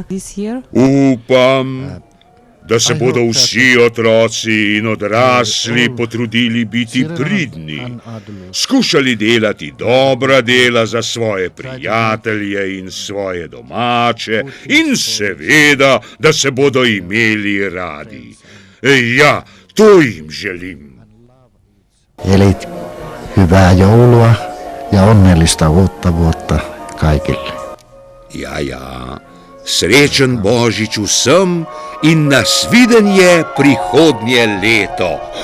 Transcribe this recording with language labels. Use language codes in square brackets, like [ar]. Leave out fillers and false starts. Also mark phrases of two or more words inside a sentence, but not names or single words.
[sl] Upam, da se bodo vsi otroci in odrasli potrudili biti pridni, skušali delati dobra dela za svoje prijatelje in svoje domače in seveda, da se bodo imeli radi. Ja, to jim želim. [fi] Eli hyvää joulua ja onnellista uutta vuotta kaikille. [sl] Ja, srečen Božič vsem in nasvidenje prihodnje leto.